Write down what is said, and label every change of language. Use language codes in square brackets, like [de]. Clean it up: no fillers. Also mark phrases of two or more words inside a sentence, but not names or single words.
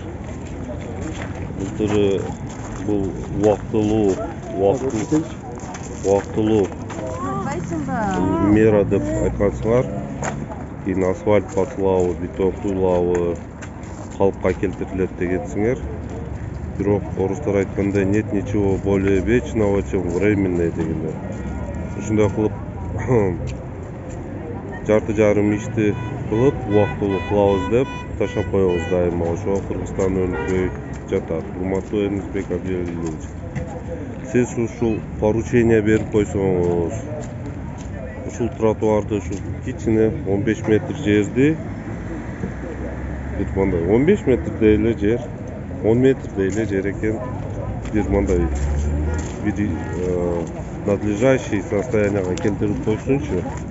[ky] Былтыр бул убактылуу мера деп айткансыңар. Кийин асфальт басылабы, бетон куюлабы калыпка келтирилет дегенсиңер. Бирок орустар айткандай [ru] нет ничего более вечного, чем временное [ky] дегендер. Ушундай кылып жарты жарым ишти кылып убактылуу кылабыз деп ташап коебуз дайыма. Ошого Кыргызстан өнүкпөй жатат. Урматтуу Энисбек Абдиалиевич, сиз ушул поручение берип койсоңуз, ушул тротуарды ушул кичине 15 метр жерди, бир мындай 15 метрдей эле жер, 10 метрдей эле жер экен, бир мындай бир [ru] надлежащий состоянияга [ky] келтирип койсунчу.